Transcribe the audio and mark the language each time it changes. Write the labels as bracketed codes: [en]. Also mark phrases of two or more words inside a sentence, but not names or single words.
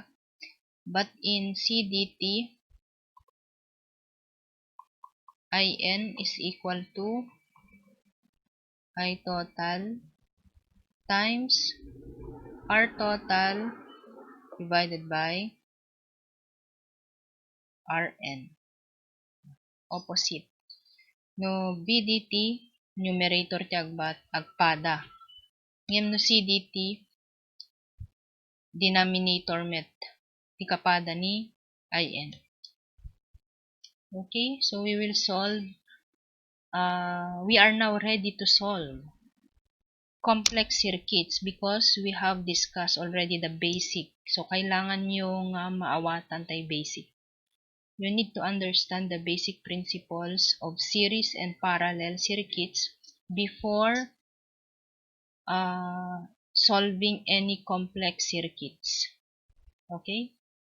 [en] But in CDT, In is equal to I total times R total divided by Rn. Opposite. [ilo] No BDT, numerator ti agpada. Ngem no CDT, denominator met. Ti kapada ni In. [en] Okay, so we will solve. We are now ready to solve complex circuits because we have discussed already the basic. So, [ilo] kailangan nyo nga maawatan tayo basic. [en] You need to understand the basic principles of series and parallel circuits before solving any complex circuits. Okay?